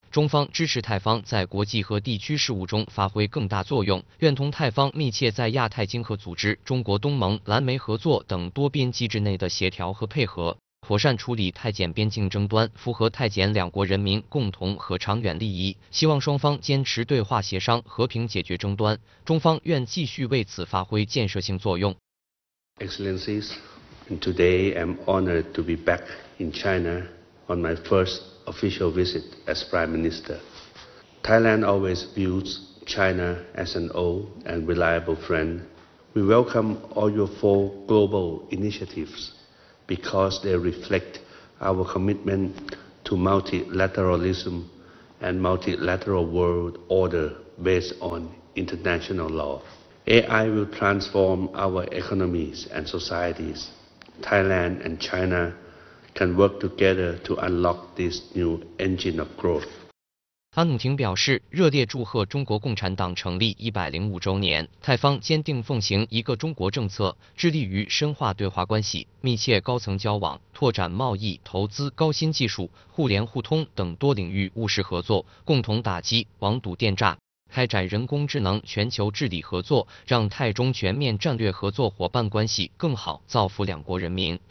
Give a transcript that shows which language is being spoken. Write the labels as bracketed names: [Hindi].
[Chinese] 中方支持泰方在国际和地区事务中发挥更大作用，愿同泰方密切在亚太经合组织、中国东盟、蓝莓合作等多边机制内的协调和配合，妥善处理泰柬边境争端，符合泰柬两国人民共同和长远利益。希望双方坚持对话协商，和平解决争端，中方愿继续为此发挥建设性作用。 [English] Excellencies, today I'm honored to be back in China on my firstofficial visit as Prime Minister. Thailand always views China as an old and reliable friend. We welcome all your 4 global initiatives because they reflect our commitment to multilateralism and multilateral world order based on international law. AI will transform our economies and societies. Thailand and China can work together to unlock this new engine of growth. [Chinese] 安努廷表示，热烈祝贺中国共产党成立105周年。泰方坚定奉行一个中国政策，致力于深化对华关系，密切高层交往，拓展贸易、投资、高新技术、互联互通等多领域务实合作，共同打击网赌电诈，开展人工智能全球治理合作，让泰中全面战略合作伙伴关系更好，造福两国人民。